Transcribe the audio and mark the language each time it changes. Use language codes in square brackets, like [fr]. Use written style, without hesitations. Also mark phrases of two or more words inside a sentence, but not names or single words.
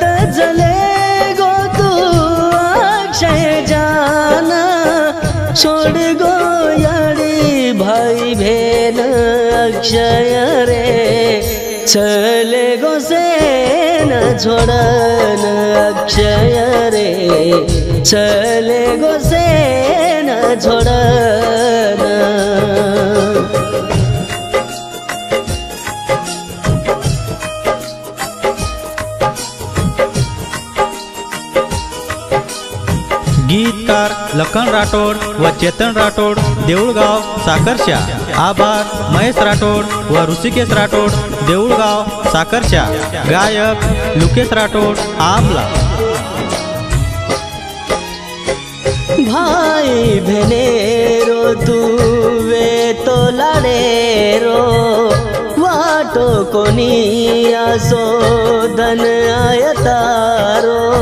[lmn] चले गो तू अक्षय जाना छोड़ गो यारी भाई बहन अक्षय रे चले गो से न छोड़न अक्षय रे चले गो से न छोड़ना। [mr] गीतकार लखन राठोड व चेतन राठोड देऊळगाव साकरशा। आभार महेश राठोड व ऋषिकेश राठोड देऊळगाव साकरशा। गायक लुकेश राठोड आमला। [lmn] भाई बहनेरो तू वे तो लाडेरो वाटो कोनी आसो धन आयतारो।